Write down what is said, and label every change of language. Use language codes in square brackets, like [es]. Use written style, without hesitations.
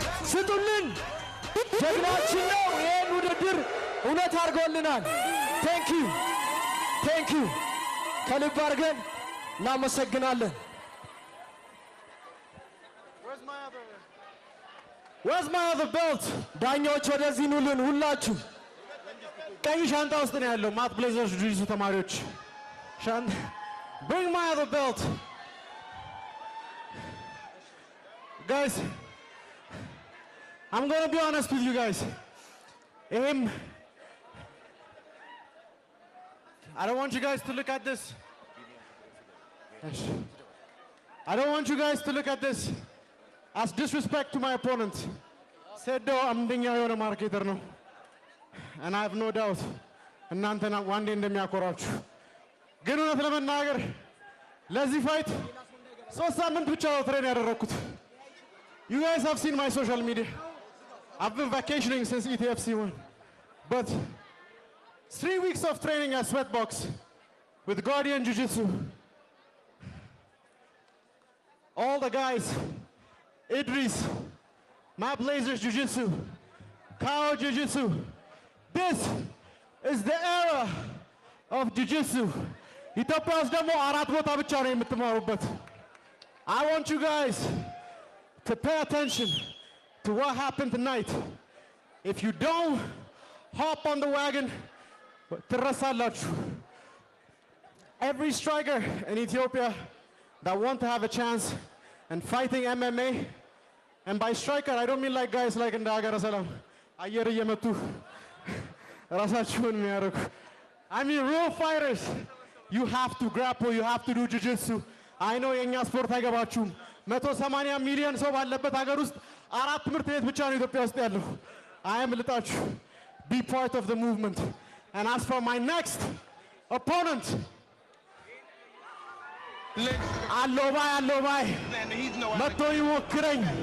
[am] ስጡልን። ጀግናችን ነው። ይህን ውድድር እውነት አድርጎልናል። ቴንክ ዩ ከልብ አድርገን እናመሰግናለን። [en] Where's my other belt? [am] ዳኞች ወደዚህ ኑልን ሁላችሁ። ቀይ ሻንጣ ውስጥ ነው ያለው ማት ብሌዘርስ ጁጂትሱ ተማሪዎች ሻንጣ [en] Bring my other belt. Guys, I'm going to be honest with you guys. I don't want you guys to look at this. I don't want you guys to look at this as disrespect to my opponent. [am] Sedo amdኛ የሆነ ማርኬተር ነው. [en] And I have no doubt [am] እናንተና ዋንዴ እንደሚያኮራችሁ ግን እውነት ለመናገር ለዚህ ፋይት 3 ሳምንት ብቻ ነው ትሬን ያደረኩት. [en] You guys have seen my social media. I've been vacationing since ETFC won. But 3 weeks of training at Sweatbox with Guardian Jiu-Jitsu. All the guys, Idris, Matt Blazers Jiu-Jitsu, Kao Jiu-Jitsu. This is the era of Jiu-Jitsu. [am] ኢትዮጵያ ውስጥ ደግሞ 4 ቦታ ብቻ ነው የምትማሩበት. [en] I want you guys to pay attention to what happened tonight. If you don't hop on the wagon, [am] ትረሳላችሁ. [en] Every striker in Ethiopia that want to have a chance in fighting MMA, and by striker I don't mean like guys like [am] እንደ ሀገረ ሰላም አየር እየመቱ ራሳቸውን የሚያደርጉ. [en] I mean real fighters. You have to grapple, you have to do jiu-jitsu. I know [am] የኛ ስፖርት አይገባችሁም. 180 ሚሊዮን ሰው ባለበት ሀገር ውስጥ 4 ትምህርት ቤት ብቻ ነው ኢትዮጵያ ውስጥ ያለው. [en] I am [am] ልጣችሁ. [en] Be part of the movement. And as for my next opponent, [am] አሎባይ መጥቶ ይሞክረኝ.